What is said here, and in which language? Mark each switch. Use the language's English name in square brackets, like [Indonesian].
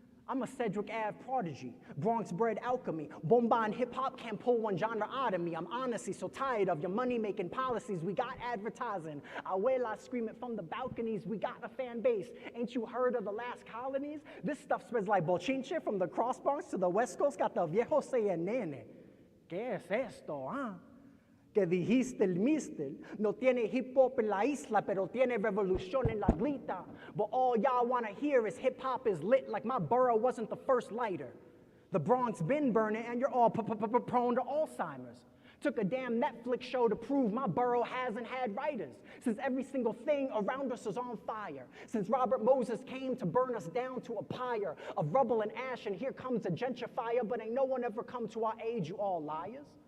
[English] I'm a Cedric Ave prodigy, Bronx-bred alchemy. Bomba and hip-hop can't pull one genre out of me. I'm honestly so tired of your money-making policies. We got advertising. Abuela screaming from the balconies. We got a fan base. Ain't you heard of the last colonies? This stuff spreads like bochinche from the Cross Bronx to the West Coast. Got the [Spanish] viejo [English] saying, [Spanish] nene, ¿qué es esto, ah? Que dijiste el mister, no tiene hip hop en la isla, pero tiene revolución en la glita. [English] But all y'all wanna hear is hip hop is lit, like my borough wasn't the first lighter. The Bronx been burning and you're all prone to Alzheimer's. Took a damn Netflix show to prove my borough hasn't had writers. Since every single thing around us is on fire. Since Robert Moses came to burn us down to a pyre of rubble and ash, and here comes a gentrifier, but ain't no one ever come to our aid, you all liars.